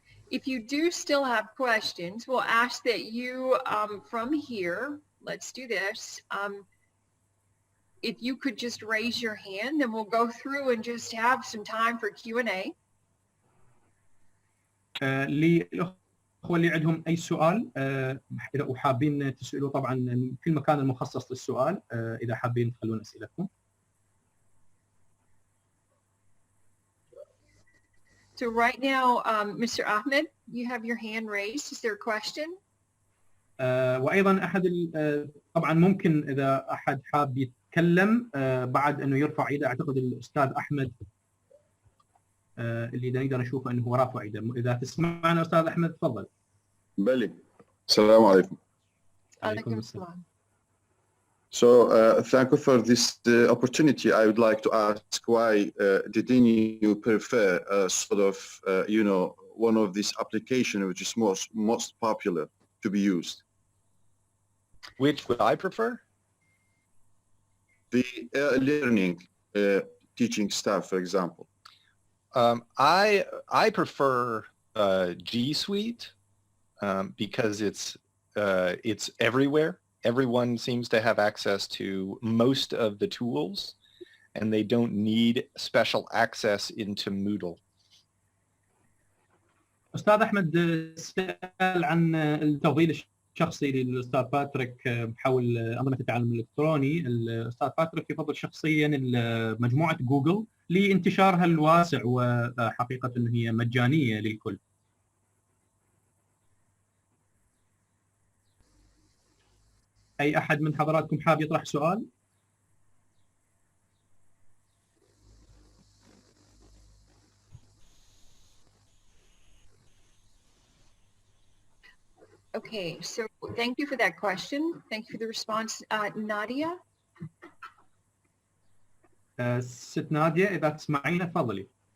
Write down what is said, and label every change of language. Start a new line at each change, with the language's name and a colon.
English: If you do still have questions, we'll ask that you from here, let's do this. If you could just raise your hand, then we'll go through and just have some time for Q&A.
Arabic: للأخوة اللي عندهم أي سؤال وحابين تسألوا طبعا في المكان المخصص للسؤال، إذا حابين تخلون أسئلتكم.
English: So right now, Mr. Ahmed, you have your hand raised. Is there a question?
Arabic: وأيضا أحد طبعا ممكن إذا أحد حاب يتكلم بعد أنه يرفع يده. أعتقد الأستاذ أحمد اللي نقدر نشوفه أنه هو رافع يده. إذا تسمعنا أستاذ أحمد تفضل. بلي. السلام عليكم. عليكم السلام.
English: So thank you for this opportunity. I would like to ask why didn't you prefer sort of one of these applications which is most popular to be used? Which would I prefer? The learning teaching staff, for example. I prefer G Suite because it's everywhere. Everyone seems to have access to most of the tools, and they don't need special access into Moodle.
Arabic: أستاذ أحمد سأل عن التفضيل الشخصي للأستاذ باتريك حول أنظمة التعلم الالكتروني. الأستاذ باتريك يفضل شخصيا مجموعة جوجل لانتشارها الواسع، وحقيقة أنها هي مجانية للكل. أي أحد من حضراتكم حاب يطرح سؤال؟
English: Okay, so thank you for that question. Thank you for the response. Nadia?
Arabic: ست نادية إذا تسمعينا تفضلي.